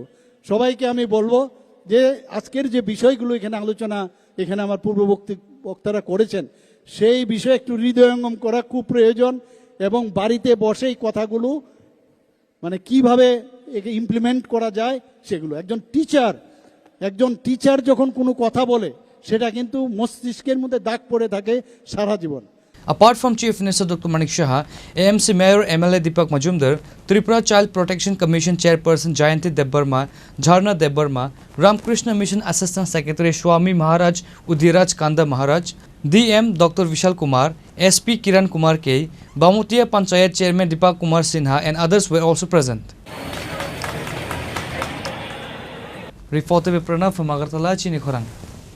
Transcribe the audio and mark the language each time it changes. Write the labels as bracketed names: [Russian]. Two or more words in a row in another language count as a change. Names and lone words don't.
[Bangla] সবাইকে আমি বলবো যে আজকের যে বিষয়গুলো এখানে আলোচনা এখানে আমার পূর্ববর্তী বক্তারা করেছেন সেই বিষয়ে একটু হৃদয়ঙ্গম করা খুব প্রয়োজন এবং বাড়িতে বসেই কথাগুলো মানে কিভাবে একে ইমপ্লিমেন্ট করা যায় সেগুলো। একজন টিচার যখন কোনো কথা বলে সেটা কিন্তু মস্তিষ্কের মধ্যে দাগ পড়ে থাকে সারা জীবন। [English] Apart from Chief Minister Dr. Manik Shah, AMC Mayor MLA Deepak Majumdar, Tripura Child Protection Commission Chairperson Jayanti Debbarma, Jharna Debbarma, Ramkrishna Mission Assistant Secretary Swami Maharaj Udhiraj Kanda Maharaj, DM Dr. Vishal Kumar, SP Kiran Kumar K, Bamutia Panchayat Chairman Deepak Kumar Sinha and others were also present. Reported by Pranav from Agartala, Chini Khorang.